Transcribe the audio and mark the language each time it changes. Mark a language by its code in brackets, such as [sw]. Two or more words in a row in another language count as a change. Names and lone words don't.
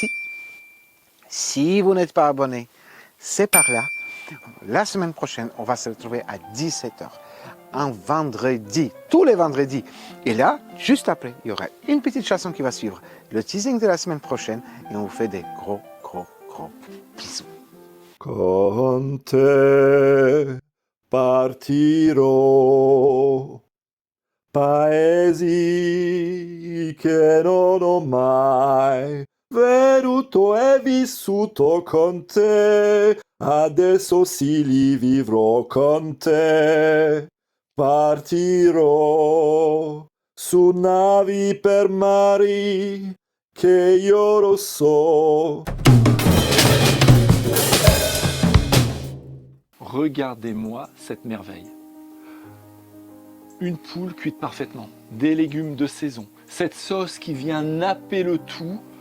[fr] Si vous n'êtes pas abonné, c'est par là. La semaine prochaine, on va se retrouver à 17h. Un vendredi, tous les vendredis. Et là, juste après, il y aura une petite chanson qui va suivre. Le teasing de la semaine prochaine. Et on vous fait des gros bisous. [it] Con te partirò, paesi che non ho mai veduto e vissuto con te, adesso sì li vivrò con te. Partirò su navi per mari che io lo so. [fr] Regardez-moi cette merveille. Une poule cuite parfaitement, des légumes de saison, cette sauce qui vient napper le tout